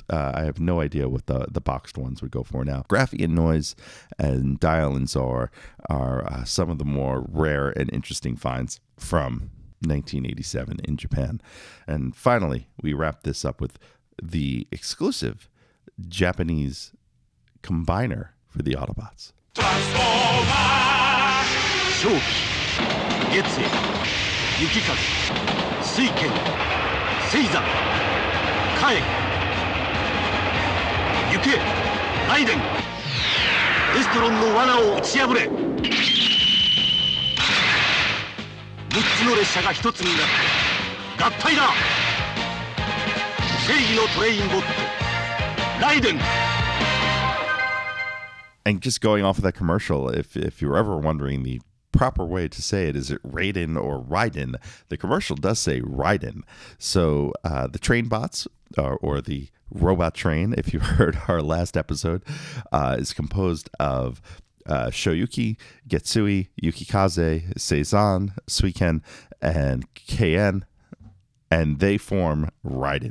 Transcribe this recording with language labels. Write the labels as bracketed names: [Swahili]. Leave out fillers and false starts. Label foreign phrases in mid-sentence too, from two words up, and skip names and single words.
[English] I have no idea what the boxed ones would go for now. Graphy and Noise and Dial and Czar are some of the more rare and interesting finds from 1987 in Japan. And finally, we wrap this up with the exclusive Japanese combiner for the Autobots. [Japanese] Shoki, Getsu, Yukikaze, Suiken, Seizan, Kae, Yuke, Raiden, Destron の罠を打ち破れ。 6つの列車が1つになって合体だ。正義のトレインボットライデン。 [English] And just going off of that commercial, if you're ever wondering the proper way to say it, is it Raiden or Raiden? The commercial does say Raiden. So the train bots, or the robot train, if you heard our last episode, is composed of Shoyuki, Getsui, Yukikaze, Seizan, Suiken, and Kien, and they form Raiden.